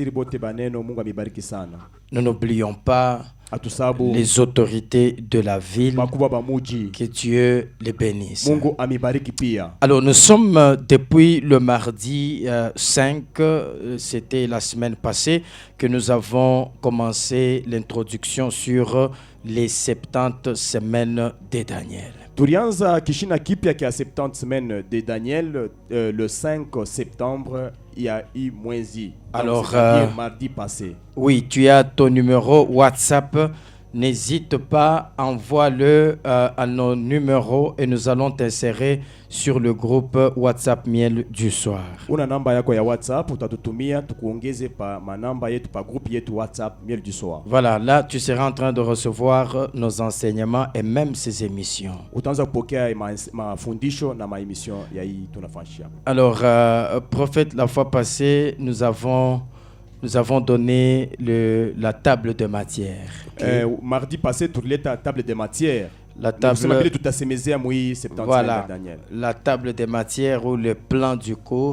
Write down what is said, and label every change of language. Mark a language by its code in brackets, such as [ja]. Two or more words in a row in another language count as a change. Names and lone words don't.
[fr] Nous n'oublions pas les autorités de la ville, que Dieu les bénisse. Alors nous sommes depuis le mardi 5, c'était la semaine passée, que nous avons commencé l'introduction sur les 70 semaines de Daniel. [sw] Tulianza kishina kipya kia [fr] 70 semaines de Daniel le 5 septembre il y a eu mwezi. Alors mardi passé. Oui, tu as ton numéro WhatsApp. N'hésite pas, envoie-le à nos numéros et nous allons t'insérer sur le groupe WhatsApp Miel du soir. [sw] Una namba yako ya WhatsApp utatutumia tukuongeze pa manamba yetu pa groupe yetu WhatsApp Miel du soir. [fr] Voilà, là tu seras en train de recevoir nos enseignements et même ces émissions. [sw] Utaanza kupokea mafundisho na maemission ya hii tunafanyia. [fr] Alors prophète, la fois passée nous avons donné la table de matière. Okay. Mardi passé, tu la table de matière. La table, voilà, la table de matière ou le plan du cours.